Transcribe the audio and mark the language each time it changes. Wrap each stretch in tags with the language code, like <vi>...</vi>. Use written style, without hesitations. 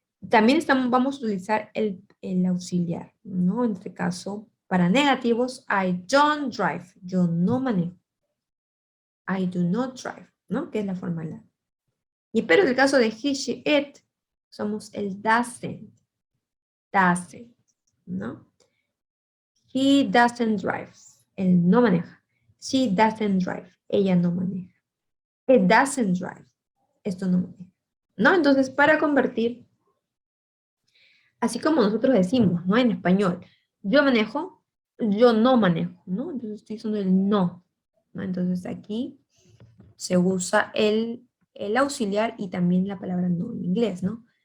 <es>También vamos a utilizar el auxiliar, ¿no? En este caso, para negativos,</es> <en>I don't drive,</en> <es>yo no manejo.</es> <en>I do not drive,</en> <es>¿no? Que es la forma larga. Y pero en el caso de he, she, it, somos el doesn't, ¿no?</es> <en>He doesn't drive,</en> <es>él no maneja.</es> <en>She doesn't drive,</en> <es>ella no maneja.</es> <en>It doesn't drive,</en> <es>esto no maneja, ¿no? Entonces, para convertir, así como nosotros decimos, ¿no? En español, yo manejo, yo no manejo, ¿no? Entonces estoy usando el no, ¿no? Entonces aquí se usa el auxiliar y también la palabra no en inglés, ¿no?</es>